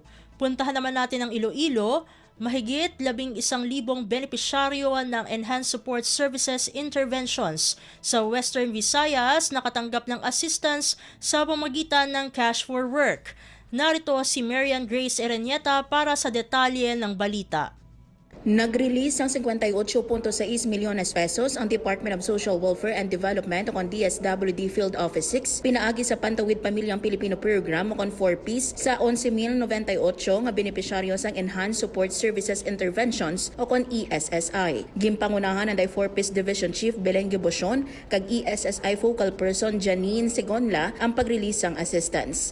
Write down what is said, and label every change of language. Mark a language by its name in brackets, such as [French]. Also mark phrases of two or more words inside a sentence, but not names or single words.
[Filipino] Puntahan naman natin ang Iloilo. Mahigit 11,000 benepisyaryo ng Enhanced Support Services Interventions sa Western Visayas nakatanggap ng assistance sa pamamagitan ng Cash for Work. Narito si Marian Grace Erenieta para sa detalye ng balita. [Hiligaynon] Nag-release ng 58.6 milyones pesos ang Department of Social Welfare and Development o DSWD Field Office 6 pinaagi sa Pantawid Pamilyang Pilipino Program o 4Ps sa 11,098 nga benepisyaryo sang Enhanced Support Services Interventions o ESSI. Gimpangunahan ang 4Ps Division Chief Belengge Bosion kag ESSI Focal Person Janine Segonla ang pag-release sang assistance.